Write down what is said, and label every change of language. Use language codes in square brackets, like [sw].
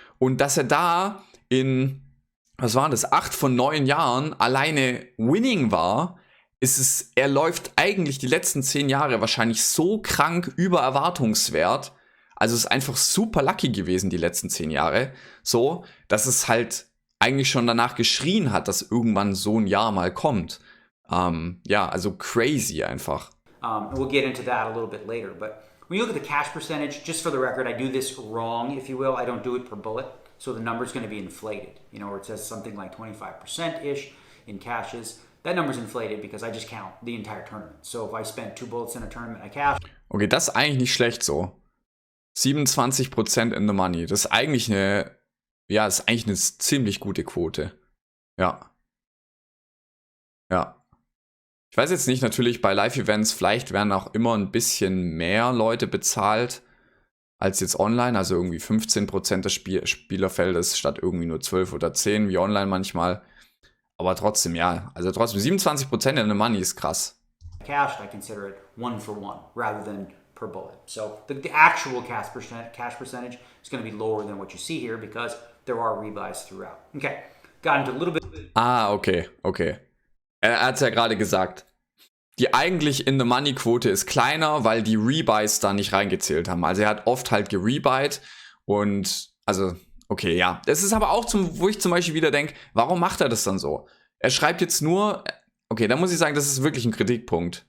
[de] Und dass er da in, was waren das, 8 von 9 Jahren alleine Winning war, er läuft eigentlich die letzten 10 Jahre wahrscheinlich so krank über Erwartungswert. Also es ist einfach super lucky gewesen, die letzten 10 Jahre. So, dass es halt eigentlich schon danach geschrien hat, dass irgendwann so ein Jahr mal kommt. Ja, also crazy einfach. [en] We'll get into that a little bit later, but when you look at the cash percentage, just for the record, I do this wrong, if you will. I don't do it per bullet, so the number's going to be inflated. You know, where it says something like 25%-ish in cashes. That number's inflated because I just count the entire tournament. So if I spent 2 bullets in a tournament, I cash. [de] Okay, das ist eigentlich nicht schlecht so. 27% in the money. Das ist eigentlich eine ziemlich gute Quote. Ja. Ja. Ich weiß jetzt nicht, natürlich bei Live-Events, vielleicht werden auch immer ein bisschen mehr Leute bezahlt als jetzt online, also irgendwie 15% des Spielerfeldes statt irgendwie nur 12 oder 10, wie online manchmal. Aber trotzdem, ja, also trotzdem 27% in the money ist krass. [en] Cashed, I consider it 1 for 1 rather than per bullet. So the actual cash percentage is going to be lower than what you see here because there are rebuys throughout. Okay, got into a little bit. Okay. [de] Er hat es ja gerade gesagt. Die eigentlich In-the-Money-Quote ist kleiner, weil die Rebuys da nicht reingezählt haben. Also er hat oft halt gerebuyt und, also, okay, ja. Das ist aber auch, wo ich zum Beispiel wieder denke, warum macht er das dann so? Er schreibt jetzt nur, okay, da muss ich sagen, das ist wirklich ein Kritikpunkt.